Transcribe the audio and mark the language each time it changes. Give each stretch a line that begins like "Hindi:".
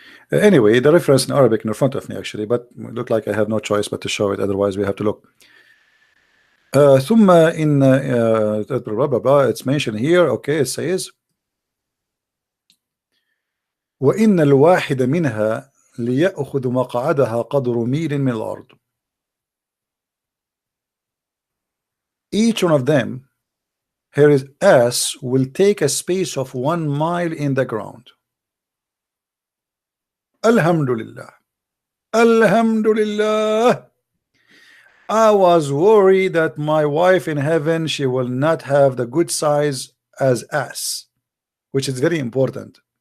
English: Anyway, the reference in Arabic in front of me, actually, but it look like I have no choice but to show it, otherwise we have to look. ثم in blah, blah, blah, it's mentioned here. Okay, it says
Arabic: وإن الواحد منها ليأخذ مقعدها قدر ميل من الأرض.
English: Each one of them, his ass will take a space of 1 mile in the ground. Alhamdulillah. Alhamdulillah. I was worried that my wife in heaven, she will not have the good size as ass, which is very important.